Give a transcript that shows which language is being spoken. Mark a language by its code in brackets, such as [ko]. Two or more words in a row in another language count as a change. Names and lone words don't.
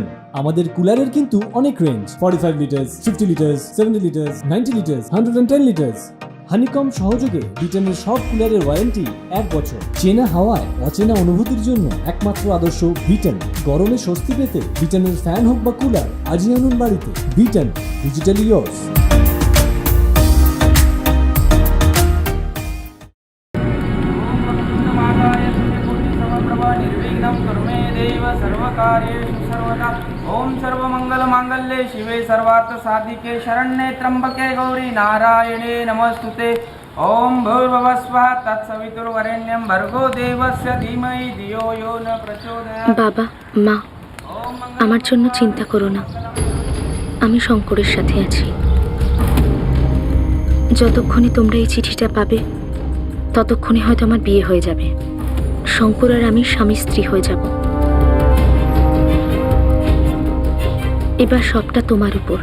[bn] আমাদের কুলারের কিন্তু অনেক রেঞ্জ, 45 লিটার্স, 50 লিটার্স, 70 লিটার্স, 90 লিটার্স, 110 লিটার্স। হানিকম সহযোগে বিটেনের সব কুলারের ওয়ারেন্টি 1 বছর। চেনা হাওয়ায় অচেনা অনুভূতির জন্য একমাত্র আদর্শ বিটেন। গরমে স্বস্তি পেতে বিটেনের ফ্যান হোক বা কুলার আজই আনুন বাড়িতে। বিটেন, [en] digitally yours. [sa] ओम सर्वमंगल मांगल्ये शिवे सर्वार्थ साधिके शरण्ये त्र्यंबके गौरी नारायणे नमस्तुते। ओम भूर्भुवस्वः तत्सवितुर्वरेण्यं भर्गो देवस्य धीमहि धियो यो न प्रचोदयात्। [bn] বাবা, মা, আমার জন্য চিন্তা করো না। আমি শঙ্করের সাথে আছি। যতক্ষণে তোমরা এই চিঠিটা পাবে ততক্ষণে হয়তো আমার বিয়ে হয়ে যাবে। শঙ্কর আর আমি স্বামী স্ত্রী হয়ে যাব। এবার সবটা তোমার উপর।